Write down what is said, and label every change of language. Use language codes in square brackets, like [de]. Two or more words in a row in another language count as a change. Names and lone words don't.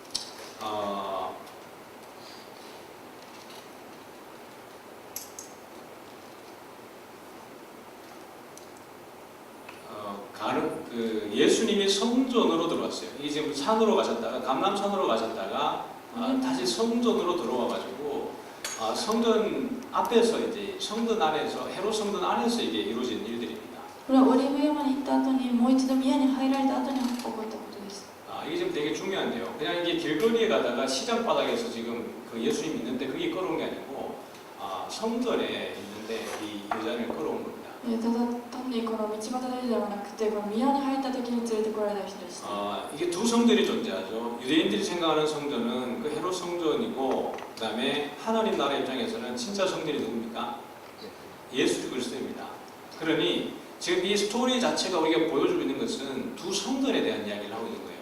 [ko] 예수님이 성전으로 들어왔어요. 이게 지금 산으로 가셨다가 감람산으로 가셨다가 다시 성전으로 들어와가지고 성전 앞에서 이제 성전 안에서 헤롯 성전 안에서 이게 이루어진 일들입니다. [ja] これはオリーブ山に行った後にもう一度宮に入られた後に起こったことです。 [ko] 이게 지금 되게 중요한데요. 그냥 이게 길거리에 가다가 시장 바닥에서 지금 그 예수님 있는데 그게 끌어온 게 아니고 성전에 있는데 이 여자를 끌어온 겁니다. [ja] ただ単にこの道端でではなくてこの宮に入った時に連れてこられた人でした。 [ko] 이게 두 성전이 존재하죠. 유대인들이 생각하는 성전은 그 헤롯 성전이고 그다음에 하나님 나라 입장에서는 진짜 성전이 누굽니까? 예수 그리스도입니다. 그러니 지금 이 스토리 자체가 우리가 보여주고 있는 것은 두 성전에 대한 이야기를 하고 있는 거예요.